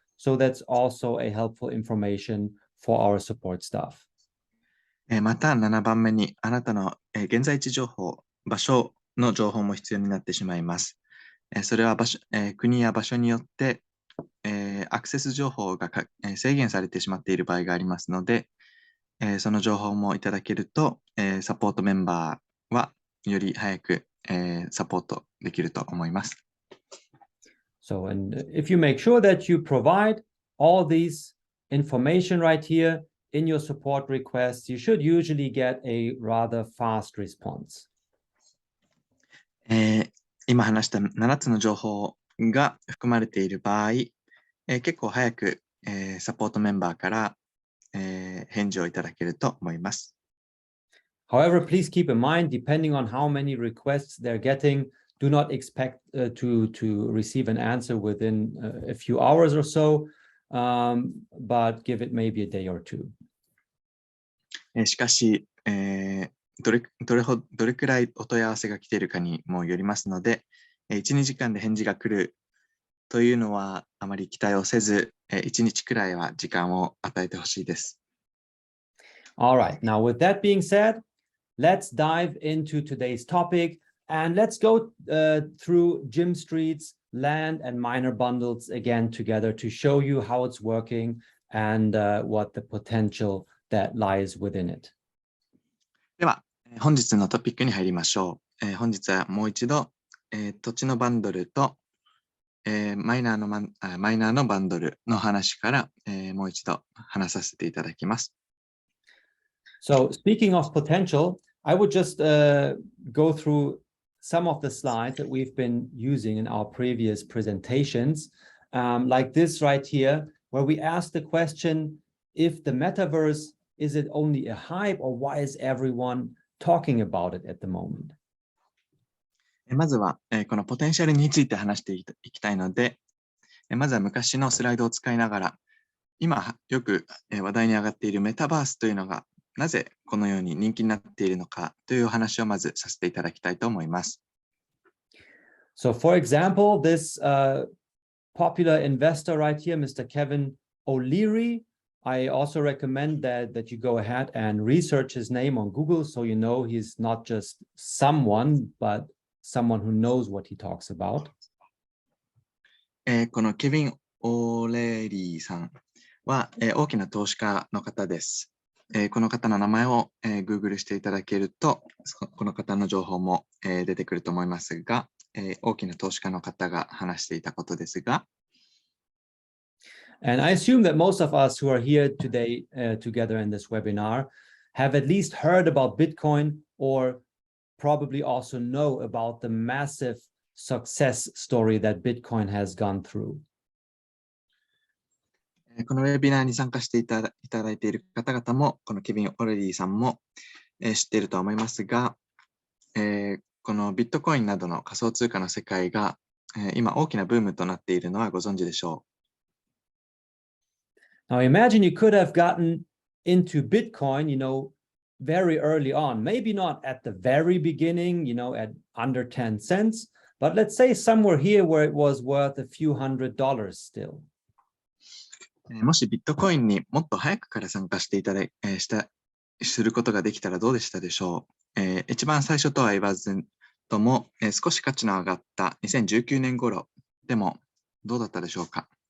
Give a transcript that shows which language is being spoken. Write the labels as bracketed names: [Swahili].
[English] So that's also a helpful information for our support staff. [Japanese] また7番目にあなたの現在地情報、場所の情報も必要になってしまいます。それは国や場所によってアクセス情報が制限されてしまっている場合がありますので、その情報もいただけると、サポートメンバーはより早く、サポートできると思います。 [English] So, and if you make sure that you provide all these information right here in your support requests, you should usually get a rather fast response. [Japanese] 今話した7つの情報が含まれている場合、結構早く、サポートメンバーから、返事をいただけると思います。 [English] However, please keep in mind, depending on how many requests they're getting, do not expect to receive an answer within a few hours or so, but give it maybe a day or two. [Japanese] しかし、どれくらいお問い合わせが来ているかにもよりますので、1、2時間で返事が来るというのはあまり期待をせず、1日くらいは時間を与えてほしいです。 [English] All right. Now, with that being said, let's dive into today's topic and let's go through Jim Street's land and miner bundles again together to show you how it's working and what the potential that lies within it. [Japanese] では、本日のトピックに入りましょう。本日はもう一度、土地のバンドルと、マイナーのバンドルの話から、もう一度話させていただきます。 [English] So, speaking of potential, I would just go through some of the slides that we've been using in our previous presentations, like this right here, where we ask the question, if the metaverse, is it only a hype, or why is everyone talking about it at the moment? [Japanese] まずは、このポテンシャルについて話していきたいので、まずは昔のスライドを使いながら、今よく話題に上がっているメタバースというのが、なぜこのように人気になっているのかというお話をまずさせていただきたいと思います。 [English] So, for example, this popular investor right here, Mr. Kevin O'Leary, I also recommend that you go ahead and research his name on Google so you know he's not just someone, but someone who knows what he talks about. [Japanese] このケビン・オーレリーさんは、大きな投資家の方です。この方の名前を、Google していただけると、この方の情報も、出てくると思いますが、大きな投資家の方が話していたことですが、 [English] And I assume that most of us who are here today together in this webinar have at least heard about Bitcoin or probably also know about the massive success story that Bitcoin has gone through. [Japanese] このウェビナーに参加していただいている方々も、このケビン・オレディさんも、知っていると思いますが、このビットコインなどの仮想通貨の世界が、今大きなブームとなっているのはご存知でしょう。 [English] Now imagine you could have gotten into Bitcoin, very early on, maybe not at the very beginning, at under 10 cents, but let's say somewhere here where it was worth a few $100s still. [Japanese] もしビットコインにもっと早くから参加してすることができたらどうでしたでしょう。一番最初とは言わずとも、少し価値の上がった2019年頃でもどうだったでしょうか。